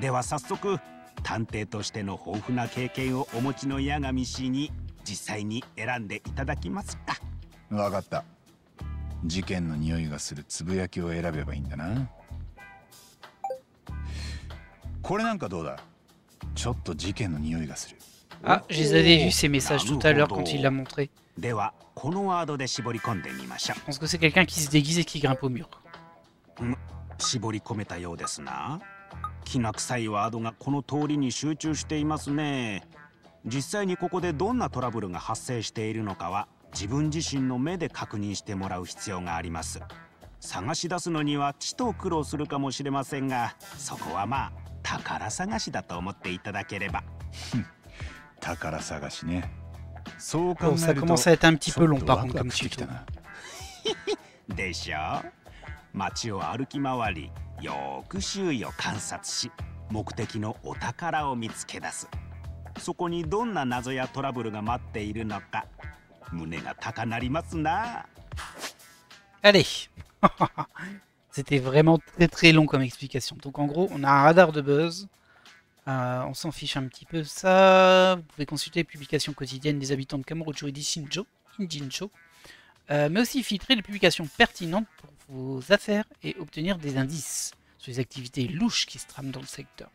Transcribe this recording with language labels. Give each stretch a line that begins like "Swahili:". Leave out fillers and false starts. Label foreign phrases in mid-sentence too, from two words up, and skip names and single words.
Japanese: では早速探偵としての豊富な経験をお持ちの八神氏に実際に選んでいただきますか。わかった。事件の匂いがするつぶやきを選べばいいんだな。これなんかどうだ？ちょっと事件の匂いがする。
French: Ah, je les avais vus ces messages tout à l'heure quand il l'a montré.
Japanese: ではこのワードで絞り込んでみましょう。
French: Je pense que c'est quelqu'un qui se déguise et qui grimpe au mur.
Japanese: 絞り込めたようですな。きな臭いワードがこの通りに集中していますね。実際にここでどんなトラブルが発生しているのかは自分自身の目で確認してもらう必要があります。探し出すのにはちと苦労するかもしれませんが、そこはまあ宝探しだと思っていただければ。宝探しね。そう考
French: Bon,
Japanese: え
French: ça
Japanese: ると
French: commence à être un petit
Japanese: ち
French: peu
Japanese: ょ
French: long
Japanese: っと
French: par
Japanese: ワ
French: contre
Japanese: クワ
French: comme
Japanese: クしてき
French: tuto.
Japanese: たな。でしょう。街を歩き回り、よーく周囲を観察し、目的のお宝を見つけ出す。そこにどんな謎やトラブルが待っているのか、胸が高鳴りますな。
French: Allez. C'était vraiment très très long comme explication. Donc en gros, on a un radar de buzz. On s'en fiche un petit peu ça. Vous pouvez consulter les publications quotidiennes des habitants de Kamurocho et d'Ishinjo. Kinjincho, mais aussi filtrer les publications pertinentes pour vos affaires et obtenir des indices sur les activités louches qui se trament dans le secteur.